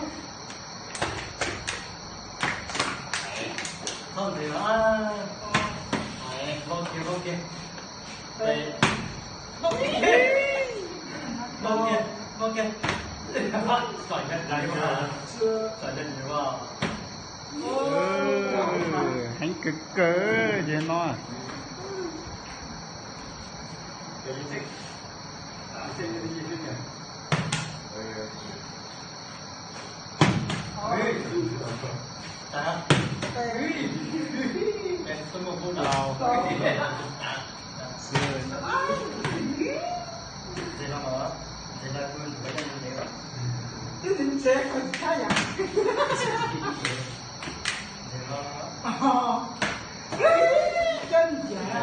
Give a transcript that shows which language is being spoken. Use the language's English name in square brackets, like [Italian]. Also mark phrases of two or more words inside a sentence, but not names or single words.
[Chinese] 唱谁啊？OK。对。OK。转个来吧。转个你吧。 [Vietnamese] hắn cực cơ vậy nó. Lâu. [Chinese] 你这个看呀？哦，真假呀？